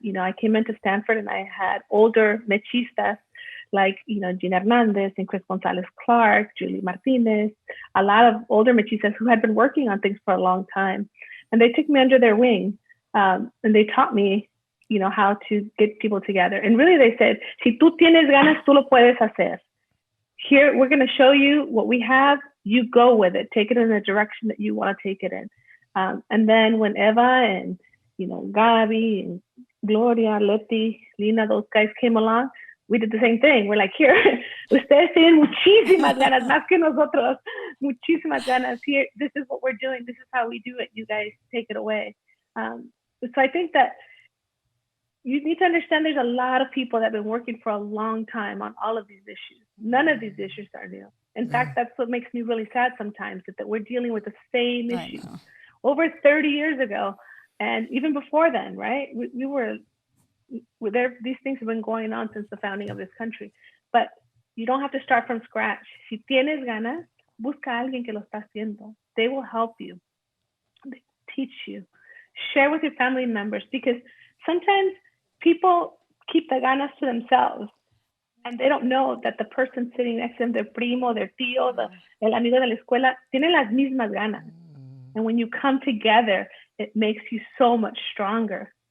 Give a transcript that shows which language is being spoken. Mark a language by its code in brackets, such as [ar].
[en] I came into Stanford and I had older mechistas like, Gina Hernandez and Chris Gonzalez Clark, Julie Martinez, a lot of older mechistas who had been working on things for a long time. And they took me under their wing, and they taught me, how to get people together. And really they said, [es] si tú tienes ganas, tú lo puedes hacer. [en] Here, we're going to show you what we have. You go with it. Take it in the direction that you want to take it in. And then when Eva and, Gabi and Gloria, Leti, Lina, those guys came along, we did the same thing. We're like, here, [es] ustedes tienen muchísimas ganas, más que nosotros, muchísimas ganas. [en] Here, this is what we're doing. This is how we do it. You guys take it away. So I think that you need to understand there's a lot of people that have been working for a long time on all of these issues. None of these issues are new. In fact, that's what makes me really sad sometimes, that we're dealing with the same issues over 30 years ago. And even before then, right? We were there. These things have been going on since the founding of this country. But you don't have to start from scratch. [es] Si tienes ganas, busca a alguien que lo está haciendo. [en] They will help you. They teach you. Share with your family members, because sometimes people keep the ganas to themselves. And they don't know that the person sitting next to them, their primo, their tío, [es] el amigo de la escuela, tiene las mismas ganas. [en] And when you come together, it makes you so much stronger.